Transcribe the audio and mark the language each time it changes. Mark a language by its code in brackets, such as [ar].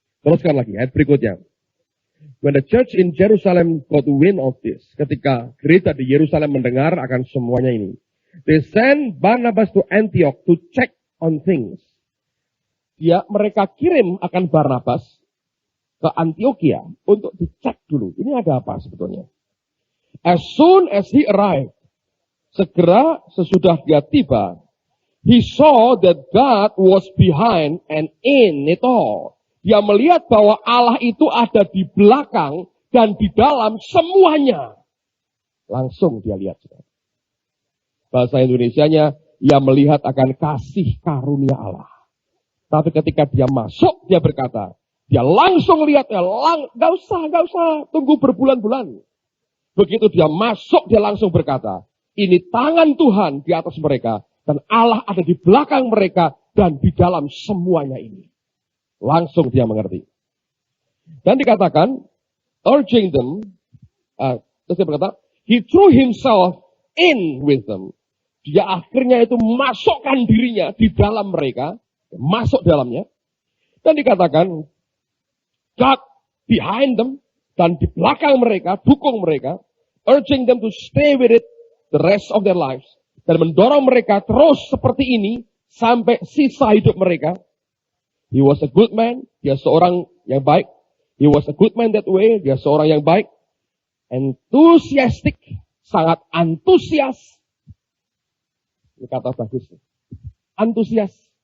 [id] Teruskan lagi, ayat berikutnya. [en] When the church in Jerusalem got wind of this, [id] ketika gereja di Yerusalem mendengar akan semuanya ini, [en] they sent Barnabas to Antioch to check on things. [id] Mereka kirim akan Barnabas ke Antioquia untuk dicek dulu. Ini ada apa sebetulnya? [en] As soon as he arrived, [id] segera sesudah dia tiba, [en] he saw that God was behind and in it all. [id] Dia melihat bahwa Allah itu ada di belakang dan di dalam semuanya. Langsung dia lihat. Bahasa Indonesianya, ia melihat akan kasih karunia Allah. Tapi ketika dia masuk, dia berkata, dia langsung lihat, gak usah, tunggu berbulan-bulan. Begitu dia masuk, dia langsung berkata, ini tangan Tuhan di atas mereka, dan Allah ada di belakang mereka, dan di dalam semuanya ini. Langsung dia mengerti. Dan dikatakan, [en] urging them, [id] terus dia berkata, [en] he threw himself in with them. [id] Dia akhirnya itu masukkan dirinya di dalam mereka, masuk dalamnya. Dan dikatakan, [en] God behind them, [id] dan di belakang mereka, dukung mereka, [en] urging them to stay with it the rest of their lives. [id] Dan mendorong mereka terus seperti ini, sampai sisa hidup mereka. [en] He was a good man, [id] dia seorang yang baik. [en] He was a good man that way, [id] dia seorang yang baik. [en] Enthusiastic, [id] sangat antusias. Ini kata bagus. Antusias.